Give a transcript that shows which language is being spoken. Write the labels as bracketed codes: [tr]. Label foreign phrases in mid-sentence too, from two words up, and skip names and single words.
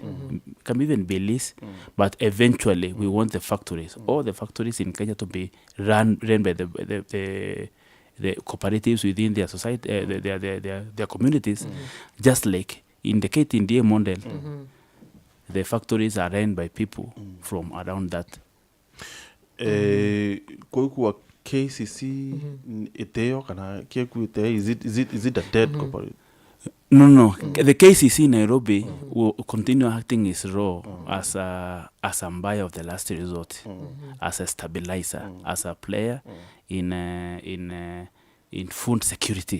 [en] Can even be leased, but eventually we want the factories, all the factories in Kenya, to be run by the cooperatives within their society, their communities, just like in the KTNDA model. The factories are run by people from around that. [mer] Kwa KCC iteo kana kieku ite, [en] is it a dead cooperative? No. The KCC in Nairobi will continue acting its role as a buyer of the last resort, as a stabilizer, as a player in food security.